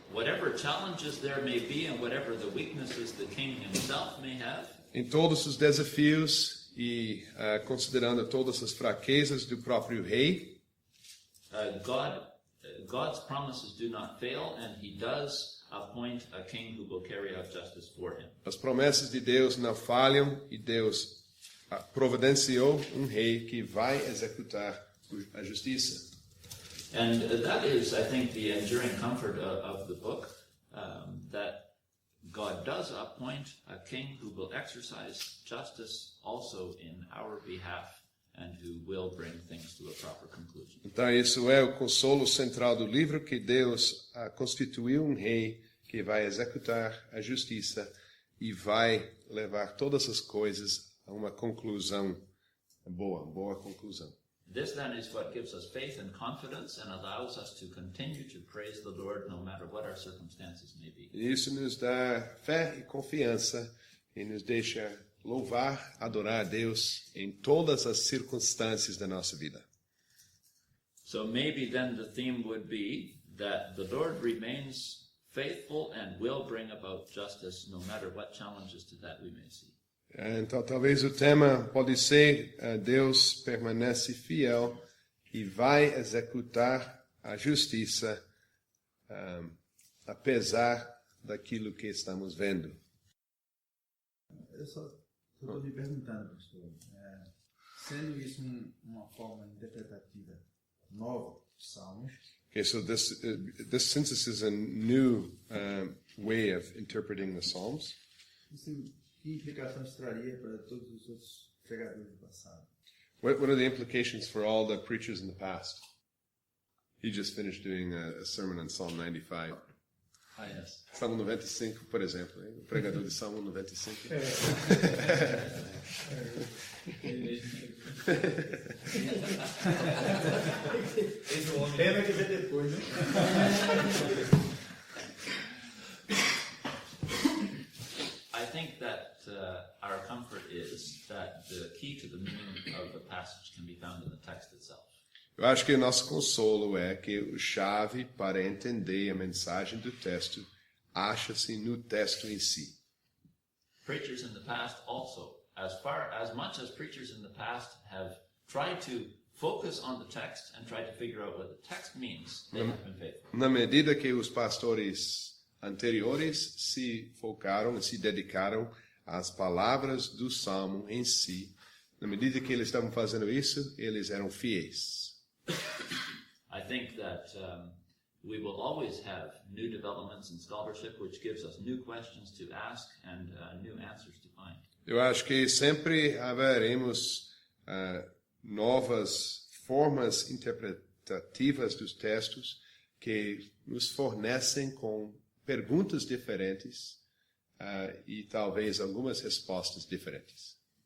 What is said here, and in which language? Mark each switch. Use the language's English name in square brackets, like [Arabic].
[English] Whatever challenges there may be and whatever the weaknesses the king himself may have, [Portuguese] Em todos os desafios e considerando todas as fraquezas do próprio rei, [English] God's promises do not fail, and he does appoint a king who will carry out justice for him. [Portuguese] as promessas de Deus não falham e Deus providenciou um rei que vai executar a justiça. [English] And that is, I think, the enduring comfort of the book, that God does appoint a king who will exercise justice also in our behalf and who will bring things to a proper conclusion. [Portuguese] Então isso é o consolo central do livro, que Deus constituiu um rei que vai executar a justiça e vai levar todas as coisas a uma conclusão boa conclusão. [English] This then is what gives us faith and confidence and allows us to continue to praise the Lord no matter what our circumstances may be. [Portuguese] Isso nos dá fé e confiança e nos deixa louvar, adorar a Deus em todas as circunstâncias da nossa vida. [English] So maybe then the theme would be that the Lord remains faithful and will bring about justice no matter what challenges to that we may see. [Portuguese] Então talvez o tema pode ser Deus permanece fiel e vai executar a justiça apesar daquilo que estamos vendo. Eu só estou me perguntando, pastor, Sendo isso uma forma interpretativa nova de Salmos, [English] Okay, so this since this is a new way of interpreting the Psalms, [Portuguese] isso que implicações traria para todos os outros pregadores do passado? [English] what are the implications for all the preachers in the past? He just finished doing a sermon on Psalm 95. Ah, yes. [Portuguese] Salmo 95, por exemplo. Hein? O pregador de Salmo 95. Pena que vem depois, né? [English] I think that our comfort is that the key to the meaning of the passage can be found in the text itself. [Portuguese] Eu acho que o nosso consolo é que a chave para entender a mensagem do texto acha-se no texto em si. [English] Preachers in the past also, as much as preachers in the past have tried to focus on the text and try to figure out what the text means, they have been faithful. [Portuguese] Na medida que os pastores anteriores se focaram e se dedicaram às palavras do Salmo em si, na medida que eles estavam fazendo isso, eles eram fiéis. [English] I think that we will always have new developments in scholarship, which gives us new questions to ask and new answers to find. [Portuguese] Eu acho que sempre haveremos novas formas interpretativas dos textos que nos fornecem com perguntas diferentes e talvez algumas respostas diferentes.